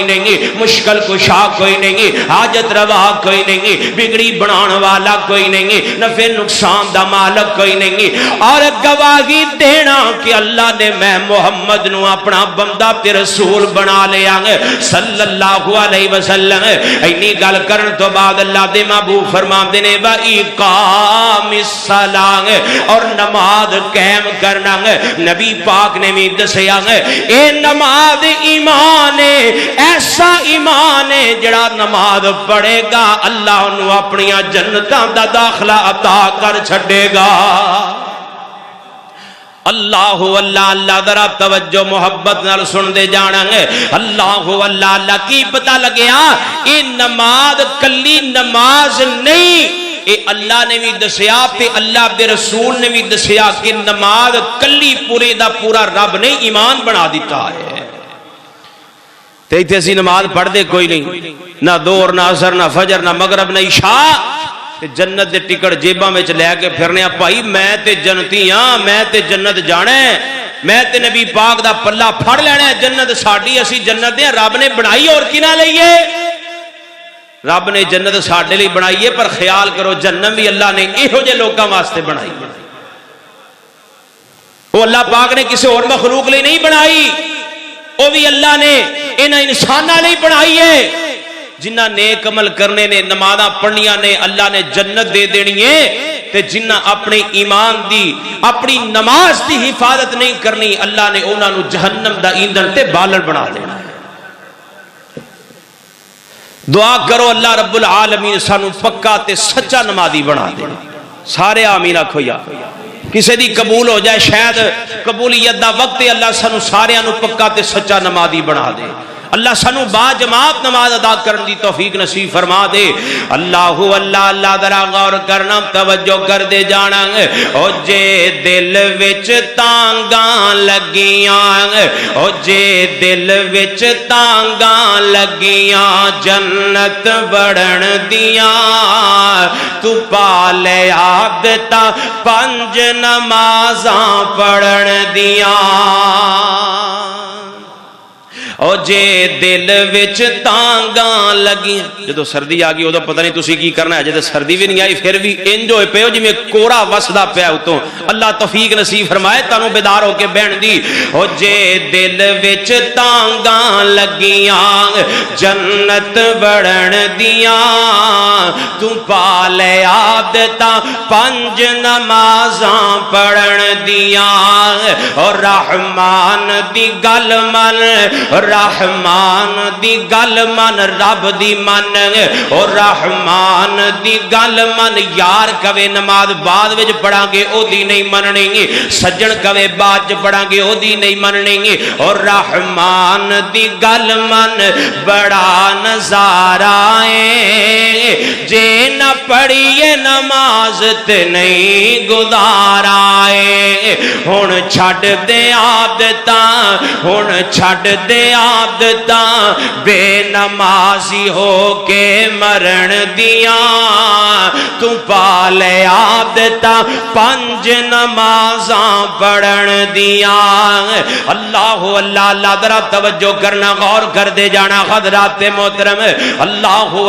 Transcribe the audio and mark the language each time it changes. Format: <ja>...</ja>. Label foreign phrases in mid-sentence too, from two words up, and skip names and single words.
<pa>نہیں مشکل کشا کوئی نہیں حاجت روا کوئی نہیں بگڑی بنان والا کوئی نہیں نفع نقصان دا مالک کوئی نہیں اور گواہی دینا کہ اللہ نے میں محمد نو اپنا بندہ تے رسول بنا لیا</pa> <ar>صلی اللہ علیہ وسلم</ar> <pa>اینی گل کرن تو بعد اللہ دے محبوب فرماندے نے</pa> <ar>وَإِقَامِ الصَّلَاةِ</ar> <pa>اور نماز قائم کرنا نبی پاک نے بھی دسیا اے نماز ایمان ہے ایسا ایمان ہے جڑا نماز پڑھے گا اللہ انہوں اپنی جنتاں دا داخلہ عطا کر چھڑے گا اللہ اللہ اللہ ذرا توجہ محبت نال سن دے جانا ہے اللہ اللہ اللہ کی پتہ لگیا اے نماز کلی نماز نہیں اے اللہ نے بھی دسیا تے اللہ دے رسول نے بھی دسیا کہ نماز کلی پورے دا پورا رب نے ایمان بنا دیتا ہے تے ایتھے اسی نماز پڑھ دے کوئی نہیں نہ دور نہ عصر نہ فجر نہ مغرب نہ عشاء جنت دے ٹکٹ جیباں وچ لے کے پھرنے بھائی میں تے جنتی ہاں میں تے جنت جانا ہے میں تے نبی پاک دا پلہ پھڑ لینا ہے جنت ساڈی اسی جنت دے رب نے بنائی اور کی نہ لئیے رب نے جنت ساڈے لئی بنائی ہے پر خیال کرو جنت بھی اللہ نے ایہو جے لوکاں واسطے بنائی وہ اللہ پاک نے کسی اور مخلوق لئی نہیں بنائی وہ بھی اللہ نے انہاں انساناں لئی بنائی ہے جنہ نیک عمل کرنے نے نمازاں پڑھنیاں نے اللہ نے جنت دے دینی ہے تے جنہ اپنے ایمان دی اپنی نماز دی حفاظت نہیں کرنی اللہ نے انہاں نو جہنم دا ایندھن تے بالن بنا دینا دعا کرو اللہ</pa> <ar>رب العالمین</ar> <pa>سانو پکا تے سچا نمازی بنا دے. سارے آمین آکھو یا کسی دی قبول ہو جائے شاید قبولیت دا وقت اللہ سانو سارے انو پکا تے سچا نمازی بنا دے. اللہ سانو با جماعت نماز ادا کرن دی توفیق نصیب فرما دے. اللہ اللہ اللہ ذرا غور کرنا توجہ کر دے جانا. او جے دل وچ تانگاں لگیاں او جے دل وچ تانگاں لگیاں جنت بڑھن دیاں تو پا لے عادتاں 5 نمازاں پڑھن دیاں. او جے دل وچ تانگاں لگی جدو سردی آ گئی ادو پتہ نہیں تسی کی کرنا ہے. جدو سردی بھی نہیں آئی پھر بھی انج ہوئے پیو جی میں کورا وسدا پیا اتوں. اللہ توفیق نصیب فرمائے تانوں بیدار ہو کے بہن دی. او جے دل وچ تانگاں لگیاں جنت بڑھن دیاں تو پا لے عادتاں 5 نمازاں پڑھن دیاں. اور رحمان دی گل من رحمان دی گل من رب دی من اور رحمان دی گل من. یار کوے نماز بعد وچ پڑھاں گے او دی نہیں مننی گے سجن کوے بعد وچ پڑھاں گے او دی نہیں مننی گے. اور رحمان دی گل من بڑا نظارہ ہے جے نہ پڑھیے نماز تے نہیں گزارا ہے. ہن چھڈ دے عادتاں ہن چھڈ دے عادتاں بے نمازی ہو کے مرن دیاں تو پا لے عادتاں 5 نمازاں پڑھن دیاں. اللہ اللہ اللہ ذرا توجہ کرنا غور کر دے جانا حضرات محترم. اللہ</pa>